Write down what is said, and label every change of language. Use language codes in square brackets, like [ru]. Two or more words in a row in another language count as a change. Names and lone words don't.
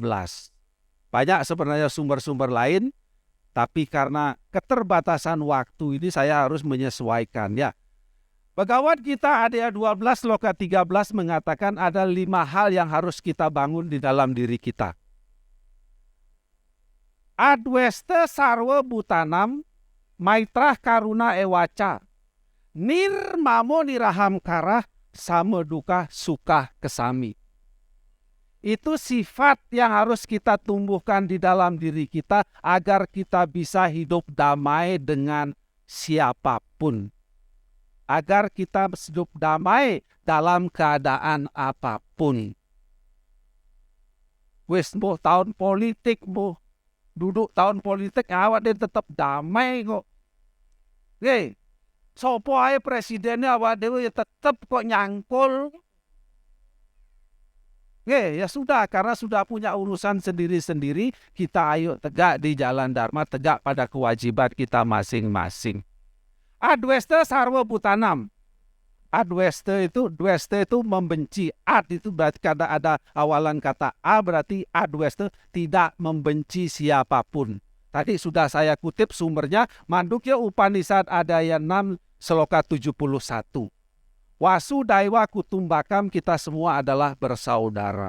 [id] Banyak sebenarnya sumber-sumber lain, tapi karena keterbatasan waktu ini saya harus menyesuaikan ya. Bhagavad Gita ayat 12 sloka 13 mengatakan ada 5 hal yang harus kita bangun di dalam diri kita. [sa] अद्वेष्टा सर्वभूतानां मैत्रः करुण एव च निर्ममो निरहङ्कारः समदुःखसुखः क्षमी. [id] Itu sifat yang harus kita tumbuhkan di dalam diri kita agar kita bisa hidup damai dengan siapapun. Agar kita hidup damai dalam keadaan apapun. Wes mau tahun politik, mau duduk tahun politik, awak dia tetap damai kok. [jv] Sopo ae presidennya [id] awak dia tetap kok nyangkul. Ya sudah, karena sudah punya urusan sendiri-sendiri, kita ayo tegak di jalan Dharma, tegak pada kewajiban kita masing-masing. [sa] अद्वेष्टा सर्वभूतानाम्. Adwesta itu membenci. [id] Ad itu berarti karena ada awalan kata A, berarti adwesta tidak membenci siapapun. Tadi sudah saya kutip sumbernya, Mandukya Upanishad ayat 6 sloka 71. [sa] वसुधैव कुटुम्बकम्, kita semua adalah bersaudara.